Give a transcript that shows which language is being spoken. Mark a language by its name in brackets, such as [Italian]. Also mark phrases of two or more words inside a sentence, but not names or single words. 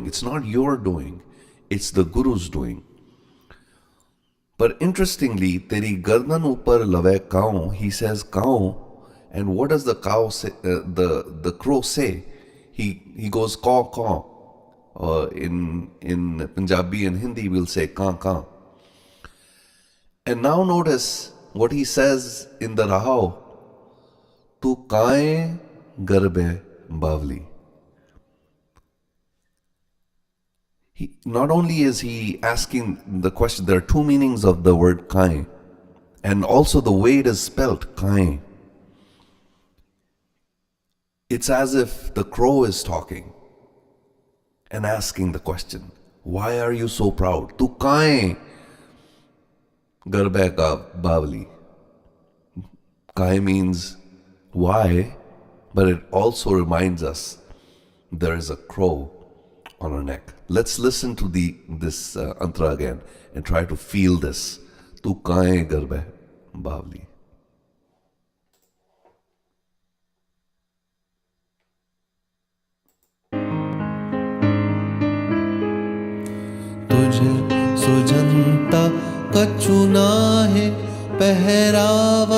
[English] It's not your doing, it's the Guru's doing. But interestingly, [Hindi] तेरी गर्दन ऊपर लवे काओ, [English] he says kao, and what does the cow say? The crow say? He goes caw caw. In Punjabi and Hindi we'll say [Hindi] का का. [English] And now notice what he says in the Rahao. [Hindi] तू काए गर्बे बावली. [English] Not only is he asking the question, there are 2 meanings of the word kae, and also the way it is spelt, kae. It's as if the crow is talking and asking the question, why are you so proud? [Hindi] तू काए गर्बे बावली. [English] Kae means why, but it also reminds us there is a crow on our neck. Let's listen to this antra again and try to feel this. [Hindi] तू काए गर्बे बावली. तुझे सुजनता कचुना है पहरावा